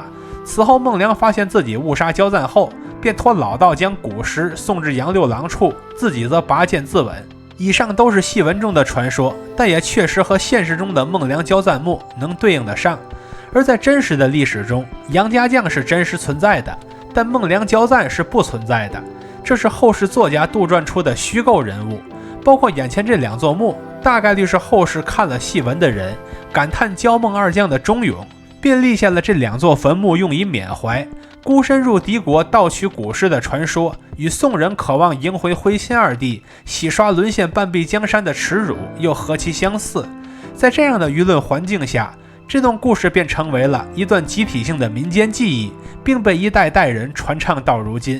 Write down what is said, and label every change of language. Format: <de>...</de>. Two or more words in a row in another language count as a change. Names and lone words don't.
<zh>此後孟良發現自己誤殺交贊後，便托老道將骨屍送至楊六郎處，自己則拔劍自刎。以上都是戲文中的傳說，但也確實和現實中的孟良交贊墓能對應得上。而在真實的歷史中，楊家將是真實存在的，但孟良交贊是不存在的，這是後世作家杜撰出的虛構人物。包括眼前這2座墓，大概率是後世看了戏文的人感嘆交孟二将的忠勇，便立下了這2 座墳墓用以緬懷。孤身入敵國盜取古屍的傳說，與宋人渴望迎回徽欽二帝、洗刷淪陷半壁江山的恥辱又何其相似。在這樣的輿論環境下，這段故事便成為了一段集體性的民間記憶，並被一代代人傳唱到如今。</zh>